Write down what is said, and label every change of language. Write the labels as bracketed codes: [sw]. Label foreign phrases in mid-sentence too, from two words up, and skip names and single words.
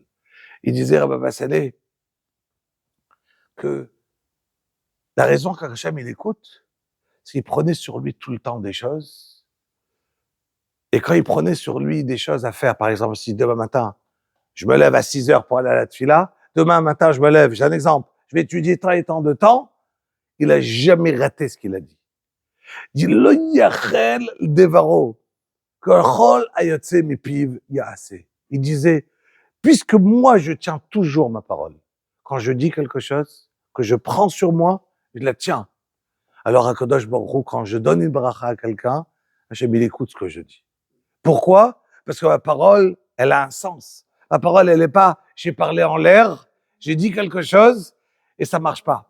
[fr] Il disait à Baba Saleh que la raison qu'Hachem il écoute, c'est qu'il prenait sur lui tout le temps des choses. Et quand il prenait sur lui des choses à faire, par exemple, si demain matin, je me lève à 6 heures pour aller à la tfila, demain matin, je me lève, j'ai un exemple, je vais étudier tant et tant de temps, il a jamais raté ce qu'il a dit. Il dit, [he] לא יחל דברו, כל היוצא מפיו יעשה. [fr] Il disait, puisque moi, je tiens toujours ma parole. Quand je dis quelque chose, que je prends sur moi, je la tiens. Alors, à [he] קדוש ברוך הוא, [fr] quand je donne une bracha à quelqu'un, Hachem, il écoute ce que je dis. Pourquoi? Parce que ma parole, elle a un sens. Ma parole, elle n'est pas, j'ai parlé en l'air, j'ai dit quelque chose et ça marche pas.